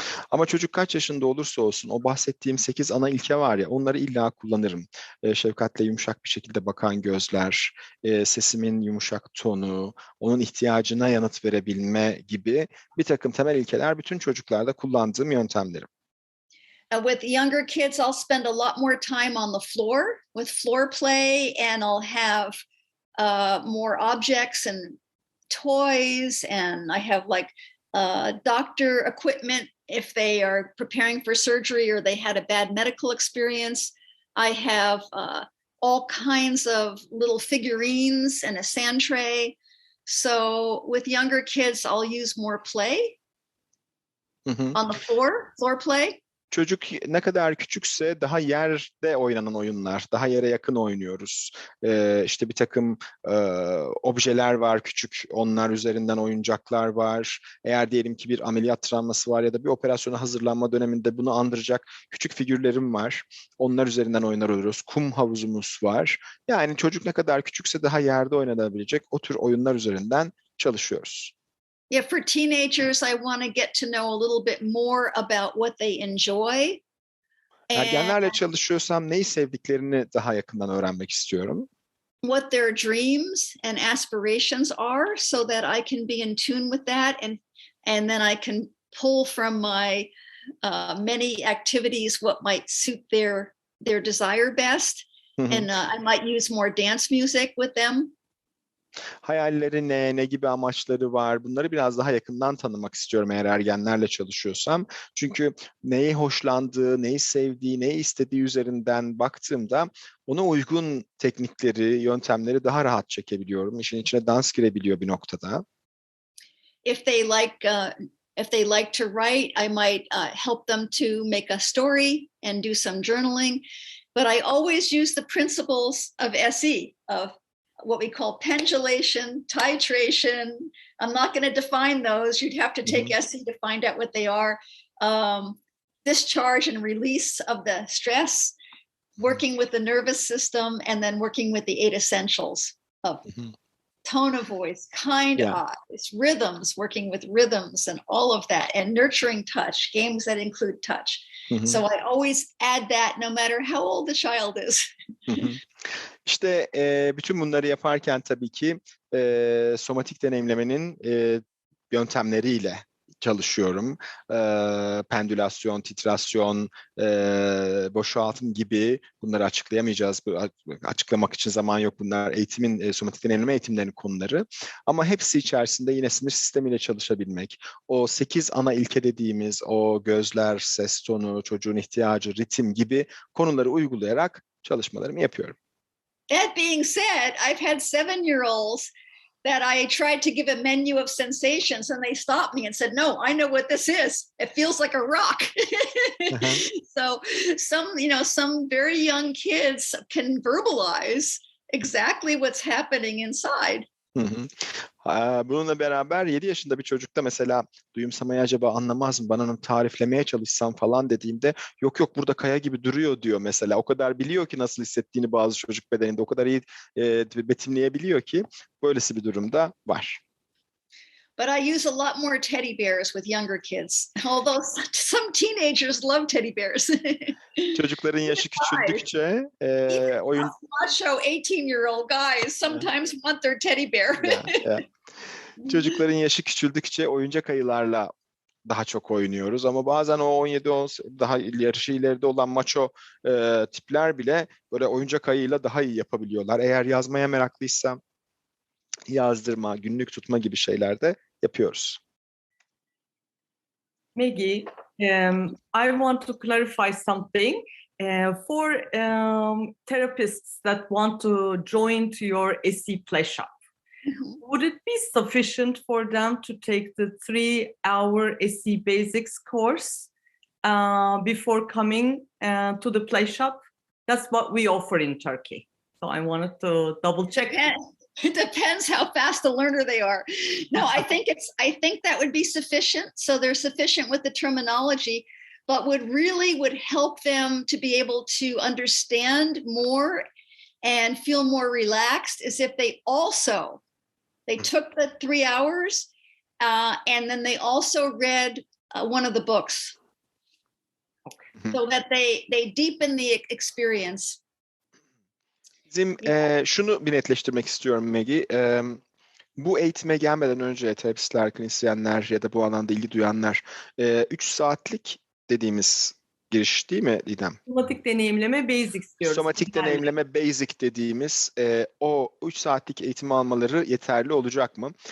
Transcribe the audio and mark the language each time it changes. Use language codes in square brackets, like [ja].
[tr] Ama çocuk kaç yaşında olursa olsun o bahsettiğim 8 ana ilke var ya onları illa kullanırım. Şefkatle yumuşak bir şekilde bakan gözler, sesimin yumuşak tonu, onun ihtiyacına yanıt verebilme gibi bir takım temel ilkeler bütün çocuklarda kullandığım yöntemlerim. [en] With younger kids, I'll spend a lot more time on the floor with floor play, and I'll have more objects and toys, and I have like doctor equipment if they are preparing for surgery or they had a bad medical experience. I have all kinds of little figurines and a sand tray. So with younger kids, I'll use more play on the floor play. [tr] Çocuk ne kadar küçükse daha yerde oynanan oyunlar, daha yere yakın oynuyoruz. İşte bir takım objeler var küçük, onlar üzerinden oyuncaklar var. Eğer diyelim ki bir ameliyat travması var ya da bir operasyona hazırlanma döneminde bunu andıracak küçük figürlerim var. Onlar üzerinden oynar oluyoruz. Kum havuzumuz var. Yani çocuk ne kadar küçükse daha yerde oynanabilecek o tür oyunlar üzerinden çalışıyoruz. [en] Yeah, for teenagers, I want to get to know a little bit more about what they enjoy. And [tr] Ergenlerle çalışıyorsam neyi sevdiklerini daha yakından öğrenmek istiyorum. [en] what their dreams and aspirations are so that I can be in tune with that and then I can pull from my many activities what might suit their desire best. And I might use more dance music with them. [tr] Hayalleri ne gibi amaçları var? Bunları biraz daha yakından tanımak istiyorum eğer ergenlerle çalışıyorsam. Çünkü neyi hoşlandığı, neyi sevdiği, neyi istediği üzerinden baktığımda ona uygun teknikleri, yöntemleri daha rahat çekebiliyorum. İşin içine dans girebiliyor bir noktada. [en] If they like to write, I might help them to make a story and do some journaling. But I always use the principles of SE, of what we call pendulation, titration. I'm not going to define those. You'd have to take SE to find out what they are. Discharge and release of the stress, working with the nervous system, and then working with the 8 essentials of tone of voice, kind eyes, rhythms, working with rhythms and all of that, and nurturing touch, games that include touch. So I always add that no matter how old the child is. [tr] İşte bütün bunları yaparken tabii ki somatik deneyimlemenin yöntemleriyle çalışıyorum. Pendülasyon, titrasyon, boşaltım gibi bunları açıklayamayacağız. Açıklamak için zaman yok. Bunlar eğitimin, somatik deneyimleme eğitimlerinin konuları. Ama hepsi içerisinde yine sinir sistemiyle çalışabilmek. O 8 ana ilke dediğimiz o gözler, ses tonu, çocuğun ihtiyacı, ritim gibi konuları uygulayarak çalışmalarımı yapıyorum. [en] That being said, I've had 7-year-olds that I tried to give a menu of sensations and they stopped me and said, no, I know what this is. It feels like a rock. So some very young kids can verbalize exactly what's happening inside. [tr] Bununla beraber 7 yaşında bir çocukta mesela duyumsamayı acaba anlamaz mı? Bana onu tariflemeye çalışsam falan dediğimde yok burada kaya gibi duruyor diyor mesela. O kadar biliyor ki nasıl hissettiğini bazı çocuk bedeninde. O kadar iyi betimleyebiliyor ki böylesi bir durumda var. [en] But I use a lot more teddy bears with younger kids, although some teenagers love teddy bears. [tr] Çocukların yaşı küçüldükçe oyun... [en] Macho 18-year-old guys sometimes want their teddy bear. [tr] Çocukların yaşı küçüldükçe oyuncak ayılarla daha çok oynuyoruz ama bazen o 17-10 daha yaşı ileride olan maço tipler bile böyle oyuncak ayıyla daha iyi yapabiliyorlar. Eğer yazmaya meraklıysa yazdırma, günlük tutma gibi şeyler de yapıyoruz. [en] Maggie, I want to clarify something. For therapists that want to join to your SE Playshop, would it be sufficient for them to take the 3-hour SE Basics course before coming to the Playshop? That's what we offer in Turkey. So I wanted to double check. It depends how fast a learner they are. No, I think that would be sufficient. So they're sufficient with the terminology, but would help them to be able to understand more and feel more relaxed is if they took the 3 hours and then they also read one of the books. Okay. So that they deepen the experience. [tr] Bizim şunu bir netleştirmek istiyorum Maggie. Bu eğitime gelmeden önce terapistler, klinisyenler ya da bu alanda ilgi duyanlar 3 saatlik dediğimiz giriş değil mi Didem? Somatik deneyimleme basics diyoruz. Somatik deneyimleme basic dediğimiz o 3 saatlik eğitimi almaları yeterli olacak mı?